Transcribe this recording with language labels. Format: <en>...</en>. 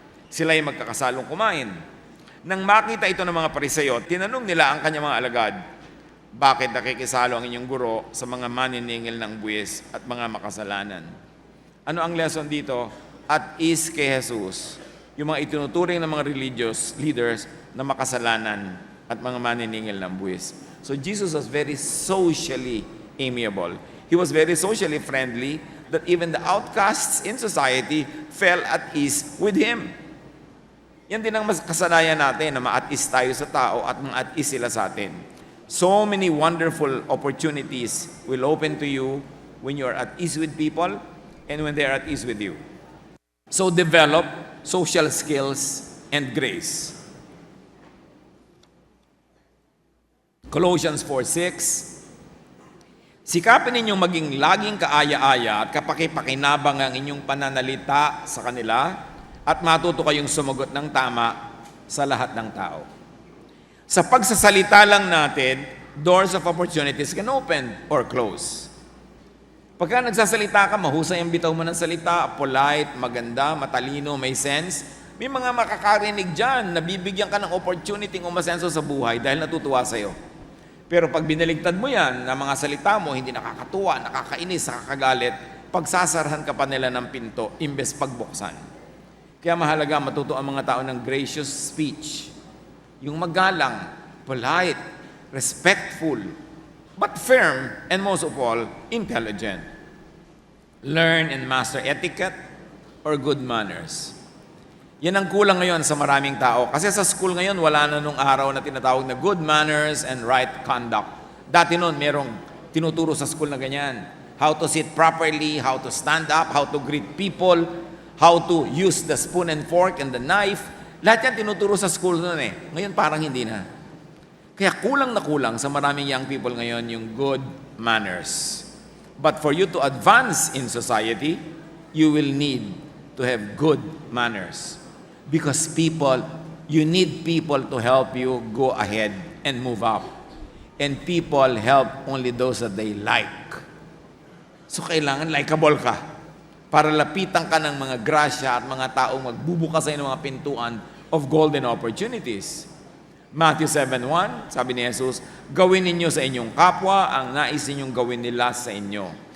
<tl>Sila ay magkakasalong kumain. Nang makita ito ng mga Pariseo, tinanong nila ang kanyang mga alagad, bakit nakikisalo ang inyong guro sa mga maniningil ng buwis at mga makasalanan? Ano ang lesson dito? At is kay Jesus, yung mga itinuturing ng mga religious leaders na makasalanan at mga maniningil ng buwis.</tl> <en>So Jesus was very socially amiable. He was very socially friendly. that even the outcasts in society fell at ease with Him.</en> <tl>Yan din ang kasanayan natin, na ma-at-ease tayo sa tao at ma-at-ease sila sa atin.</tl> <en>So many wonderful opportunities will open to you when you are at ease with people and when they are at ease with you. So develop social skills and grace.</en> <tl>Colossians 4:6, sikapin ninyong maging laging kaaya-aya at kapakipakinabang ang inyong pananalita sa kanila at matuto kayong sumagot ng tama sa lahat ng tao. Sa pagsasalita lang natin,</tl> <en>doors of opportunities can open or close.</en> <tl>Pagka nagsasalita ka, mahusay ang bitaw mo ng salita, polite, maganda, matalino, may sense, may mga makakarinig dyan, nabibigyan ka ng opportunity ng umasenso sa buhay dahil natutuwa sa'yo. Pero pag binaligtad mo yan, na mga salita mo, hindi nakakatuwa, nakakainis, nakakagalit, pagsasarahan ka pa nila ng pinto, imbes pagbuksan. Kaya mahalaga matuto ang mga tao ng</tl> <en>gracious speech.</en> <tl>Yung magalang,</tl> <en>polite, respectful, but firm, and most of all, intelligent. Learn and master etiquette or good manners.</en> <tl>Yan ang kulang ngayon sa maraming tao. Kasi sa school ngayon, wala na nung araw na tinatawag na</tl> <en>good manners and right conduct.</en> <tl>Dati noon, merong tinuturo sa school na ganyan.</tl> <en>How to sit properly, how to stand up, how to greet people, how to use the spoon and fork and the knife.</en> <tl>Lahat yan tinuturo sa school noon eh. Ngayon parang hindi na. Kaya kulang na kulang sa maraming young people ngayon yung good manners.</tl> <en>But for you to advance in society, you will need to have good manners. Because you need people to help you go ahead and move up. And people help only those that they like.</en> <tl>So kailangan likable ka para lapitan ka ng mga grasya at mga taong magbubukas sa ng mga pintuan</tl> <en>of golden opportunities.</en> <tl>Matthew 7:1, sabi ni Jesus, gawin ninyo sa inyong kapwa ang nais ninyong gawin nila sa inyo.</tl>